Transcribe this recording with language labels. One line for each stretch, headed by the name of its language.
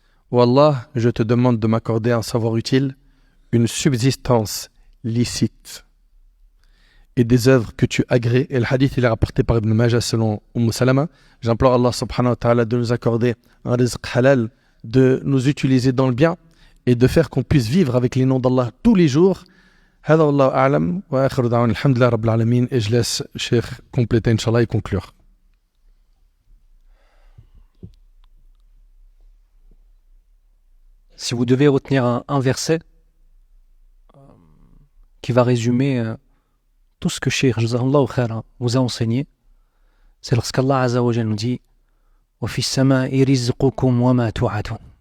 French: Oh Allah, je te demande de m'accorder un savoir utile, une subsistance licite et des œuvres que tu agrées. Et le hadith il est rapporté par Ibn Majah selon Salama. J'implore Allah subhanahu wa ta'ala de nous accorder un rizq halal, de nous utiliser dans le bien et de faire qu'on puisse vivre avec les noms d'Allah tous les jours.
Arabic: هذا والله أعلم وآخر دعوانا الحمد لله رب العالمين.
French: Et je laisse Cheikh compléter Inch'Allah et conclure. Si vous devez retenir un verset qui va résumer tout ce que Cheikh Jazakallahu khairan vous a enseigné, c'est lorsqu'Allah Azza wa Jalla nous dit
Arabic: وَفِي السَّمَاءِ رِزْقُكُمْ وَمَا تُوعَدُونَ.